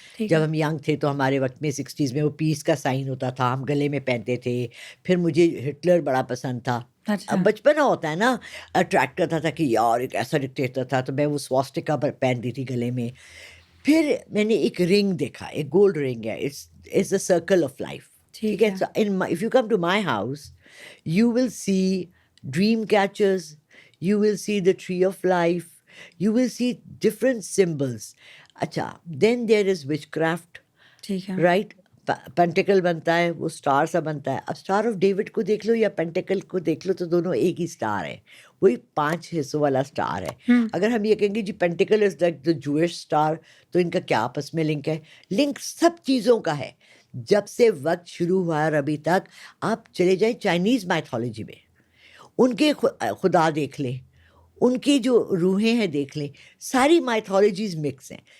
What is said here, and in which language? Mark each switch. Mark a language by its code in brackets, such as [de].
[ur] جب ہم ینگ تھے تو ہمارے وقت میں 60s میں وہ پیس کا سائن ہوتا تھا, ہم گلے میں پہنتے تھے. پھر مجھے ہٹلر بڑا پسند تھا. اب بچپنا ہوتا ہے نا, اٹریکٹ کرتا تھا کہ یار ایک ایسا ڈکٹیٹر تھا, تو میں وہ سواسٹکا پر پہنتی تھی گلے میں. پھر میں نے ایک رنگ دیکھا, ایک گولڈ رنگ ہے, [en] It's a circle of life. [ur] ٹھیک ہے, [en] If you come to my house you will see dream catchers, you will see the tree of life, you will see different symbols. اچھا, then there is witchcraft, right? [ur] پینٹیکل بنتا ہے, وہ star سا بنتا ہے. اب اسٹار آف ڈیوڈ کو دیکھ لو یا پینٹیکل کو دیکھ لو تو دونوں ایک ہی اسٹار ہے, وہی 5 حصوں والا اسٹار ہے. اگر ہم یہ کہیں گے جی [en] pentacle is like the Jewish star, [ur] تو ان کا کیا آپس میں لنک ہے؟ لنک سب چیزوں کا ہے. جب سے وقت شروع ہوا اور ابھی تک آپ چلے جائیں چائنیز مائتھولوجی میں, ان کے خدا دیکھ لیں, ان کی جو روحیں ہیں دیکھ لیں, ساری مائتھولوجیز مکس ہیں.